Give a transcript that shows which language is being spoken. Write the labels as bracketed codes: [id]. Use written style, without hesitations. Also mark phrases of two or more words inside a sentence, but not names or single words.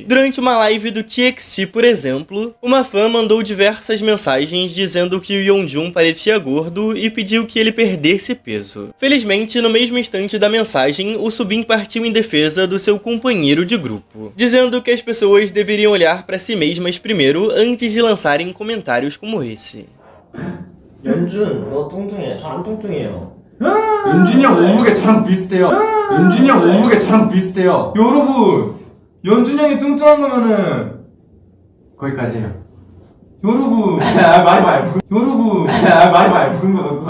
[pt] Durante uma live do TXT, por exemplo, uma fã mandou diversas mensagens dizendo que o Yeonjun parecia gordo e pediu que ele perdesse peso. Felizmente, no mesmo instante da mensagem, o Subin partiu em defesa do seu companheiro de grupo, dizendo que as pessoas deveriam olhar para si mesmas primeiro antes de lançarem comentários como esse. [ko] 연준, 너 뚱뚱해. 저 안 뚱뚱해요. 연준이 형 몸무게 저랑 비슷해요. 연준이 형 몸무게 저랑 비슷해요. 여러분, 연준이 형이 뚱뚱한 거면은 거기까지예요. 여러분, 말이 많이 여러분, 말이 많이 부은 거 같고.